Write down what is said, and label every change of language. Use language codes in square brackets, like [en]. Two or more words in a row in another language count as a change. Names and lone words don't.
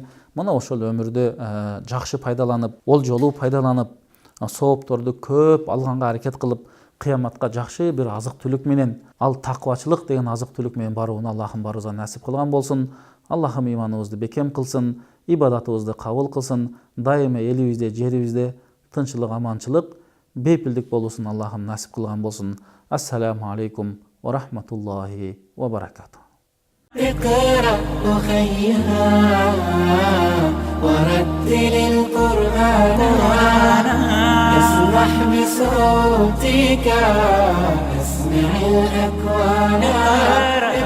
[ky] Мына ошол өмүрдү жакшы пайдаланып, ол жолу пайдаланып, соопторду көп алганга аракет кылып, кыяматка жакшы бир азык түлүк менен, ал таквачылык деген азык түлүк менен барууну Аллахым баарыбызга насип кылган болсун. Аллахым ыйманыбызды бекем кылсын, ибадатыбызды кабыл кылсын, дайыма элибизде, жерибизде тынччылык, аманчылык, бейпилдик болуусун Аллахым насип кылган болсун. [ar] السلام عليكم ورحمة الله وبركاته. اقرأ أخيها ورتل القرآن، اسمح بصوتك، اسمع الأكوان.